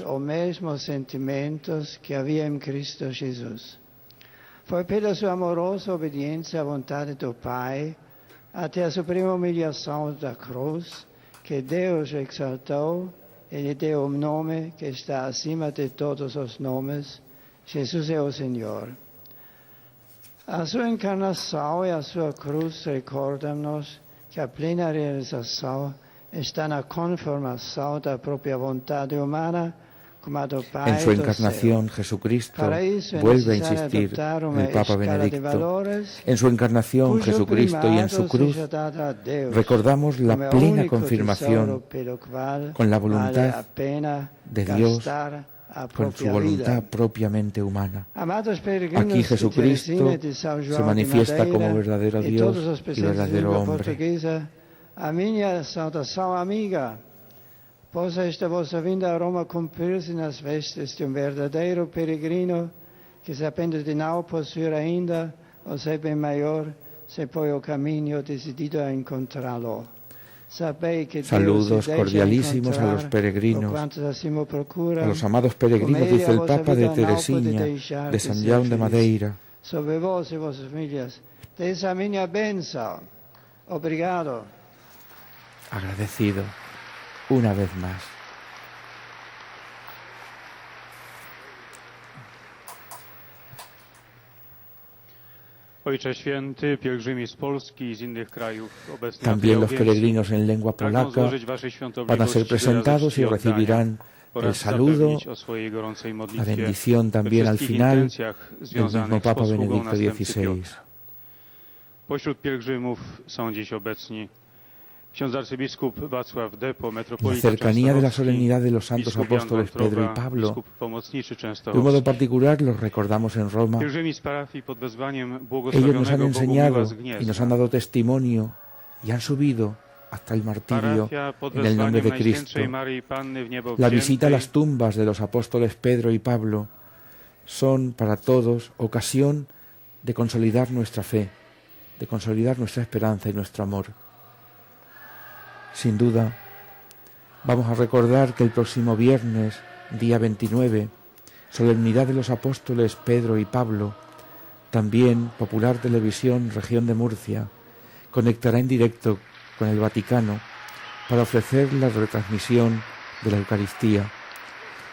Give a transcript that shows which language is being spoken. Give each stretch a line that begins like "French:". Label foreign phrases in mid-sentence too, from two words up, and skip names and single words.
Portuguese: os mesmos sentimentos que havia em Cristo Jesus. Foi pela sua amorosa obediência à vontade do Pai, até a suprema humilhação da cruz, que Deus o exaltou e lhe deu um nome que está acima de todos os nomes. Jesus é o Senhor. A sua encarnação e a sua cruz recordam-nos que a plena realização está na conformação da própria vontade humana.
Spanish: En su encarnación, Jesucristo, vuelve a insistir el Papa Benedicto, en su encarnación, Jesucristo y en su cruz, recordamos la plena confirmación con la voluntad de Dios, con su voluntad propiamente humana. Aquí Jesucristo se manifiesta como verdadero Dios y verdadero hombre.
Portuguese: A minha saudação amiga. Possa esta vossa vinda a Roma cumprir-se nas vestes de um verdadeiro peregrino que, sabendo de não possuir ainda o seu bem maior, se põe ao caminho decidido a encontrá-lo.
Spanish: Saludos cordialísimos a los peregrinos, a los amados peregrinos, dice el Papa, de Teresina, de San Jaume de Madeira.
Portuguese: Sobre vós e vossas famílias, dessa minha bênção. Obrigado.
Spanish: Agradecido. Una vez más.
Polish: Ojcze Święty, pielgrzymi z Polski i z innych krajów obecni
Spanish: También los peregrinos en lengua polaca van a ser presentados y recibirán el saludo, la bendición también al final del mismo Papa Benedicto XVI.
Polish: Pośród pielgrzymów są dziś obecni ksiądz arcybiskup Wacław Depo,
Spanish: En la
Polish: metropolita
Spanish: cercanía de la
Polish: częstochowski,
Spanish: solemnidad de los santos
Polish: biskup Jan
Spanish: apóstoles Pedro y
Polish: Wątroba,
Spanish: Pablo,
Polish: biskup pomocniczy
Spanish: de un modo
Polish: częstochowski.
Spanish: particular los recordamos en Roma.
Polish: Pielgrzymi z parafii pod wezwaniem
Spanish: Ellos nos han
Polish: błogosławionego
Spanish: enseñado
Polish: Bogumiła z
Spanish: y nos
Polish: Gniezna.
Spanish: han dado testimonio y han subido hasta el martirio
Polish: Parafia pod
Spanish: en el nombre
Polish: wezwaniem
Spanish: de Cristo.
Polish: Najświętszej Maryi Panny w niebo
Spanish: La visita a
Polish: wziętej
Spanish: las tumbas de los apóstoles Pedro y Pablo son para todos ocasión de consolidar nuestra fe, de consolidar nuestra esperanza y nuestro amor. Sin duda, vamos a recordar que el próximo viernes, día 29, solemnidad de los apóstoles Pedro y Pablo, también Popular Televisión Región de Murcia conectará en directo con el Vaticano para ofrecer la retransmisión de la Eucaristía.